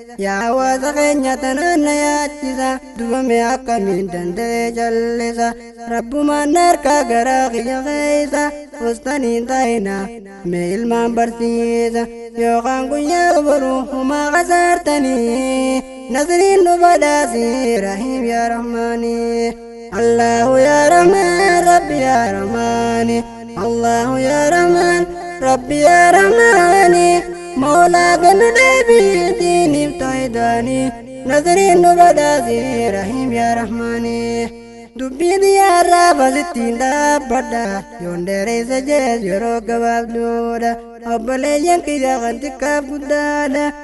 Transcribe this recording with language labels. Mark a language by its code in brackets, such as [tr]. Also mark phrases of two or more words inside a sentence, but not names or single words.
[om] Yaa hawaasa keenya tanaan na yaachisa, dubame akkamiin danda'e jallisa. Rabbumaan na harkaa garaa kiyya keessa, ustaniin taa'ina, mee ilmaan barsiisa. Yookaan guyyaa boruu humaa qasaartanii, nasriin nu badhaasi, Rahiim yaa Rahmaanii. [ar] الله يا رحمن، ربي يا رحماني. الله يا رحمن، ربي يا رحماني. [om] Mawlaa gannu deebii diiniif taayidaani. Nazriin nu badhaasi, Rahiim ya Rahmani. Dubbii xiyyaarraa basittiin dhaabbadha. Yoon dheeressa jees yeroo gabaabduudha. Obboleeyyan kiyya kan xiqqaaf guddaadha.